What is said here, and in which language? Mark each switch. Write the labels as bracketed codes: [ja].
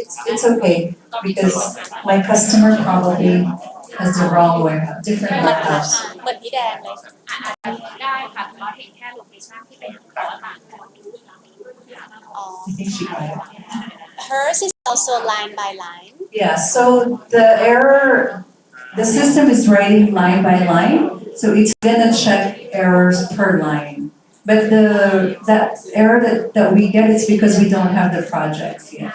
[en] It's okay because my customer probably has the wrong warehouse, different warehouse. [th] เหมือนพี่แดงเลย ได้ค่ะแต่ว่าเห็นแค่โลเคชั่นที่เป็นตัวต่างกัน อ๋อ [en] I think she got it. hers is also line by line Yeah, so the system is writing line by line, so it's gonna check errors per line. But that error that we get is because we don't have the projects yet.